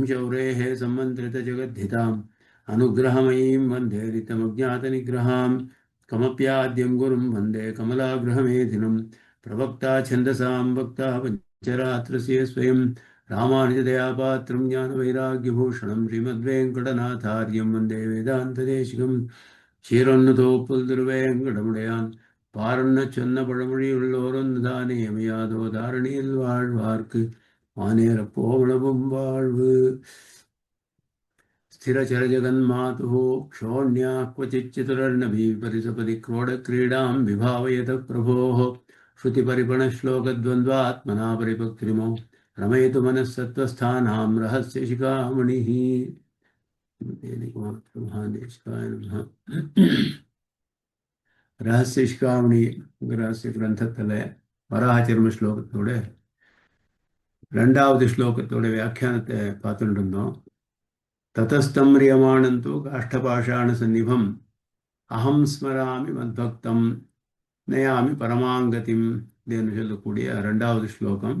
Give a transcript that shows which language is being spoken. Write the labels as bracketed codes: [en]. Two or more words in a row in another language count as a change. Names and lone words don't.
[sa] शौरेः सम्मन्त्रितजगद्धिताम् अनुग्रहमयीं वन्दे ऋतमज्ञातनिग्रहां कमप्याद्यं गुरुं वन्दे कमलाग्रहमेधिनं प्रवक्ता छन्दसां वक्ता पञ्चरात्रस्य स्वयं रामानुजदयापात्रं ज्ञानवैराग्यभूषणं श्रीमद्वेङ्कटनाथार्यं वन्दे वेदान्तदेशिकं [ta] ஷீரொன்னுதோப்புல் திருவேங்கடமுடையான் பாரொன்ன சொன்ன பழமொழியுள்ளோரொன்னுதானே அமையாதோ தாரணியில் வாழ்வார்க்கு வானேரப்போவளவும் வாழ்வு. [sa] स्थिरचरजगन्मातुः क्षोण्याः क्वचिच्चतुरर्णभी परिसपदि क्रोडक्रीडां विभावयतः प्रभोः श्रुतिपरिपणश्लोकद्वन्द्वात्मना परिपक्तिमो रमयतु मनःसत्त्वस्थानां रहस्यशिखामणिः। [ta] ரகசியஷ்காமணி ரகசிய கிரந்தத்தில் வராகச்சர்ம ஸ்லோகத்தோட 2வது ஸ்லோகத்தோட வியாக்கியானத்தை பார்த்துட்டு இருந்தோம். [sa] ततस्तम् रियमानन्तो काष्ठपाषाण सन्निभम् अहम् स्मरामि मद्भक्तम् नयामि परमाङ्गतिम् [ta] என்று சொல்லக்கூடிய 2வது ஸ்லோகம்.